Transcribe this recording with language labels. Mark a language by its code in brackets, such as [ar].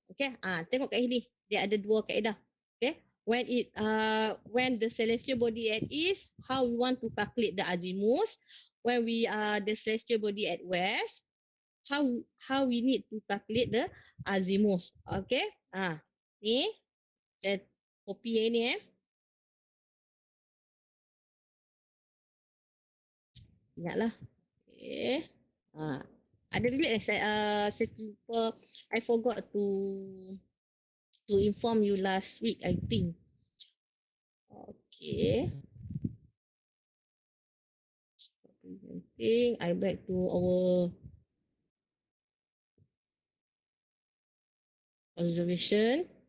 [ms] Okay, tengok kat sini dia ada dua kaedah. [en] Okay, when the celestial body at east, how we want to calculate the azimuth. When we the celestial body at west, how we need to calculate the azimuth. [ms] Okay, ni saya copy yang ni ingatlah. [en] Okay. [ms] Ada delete saya lupa, [en] I forgot to inform you last week, I think. Okay. Presenting, I back to our observation.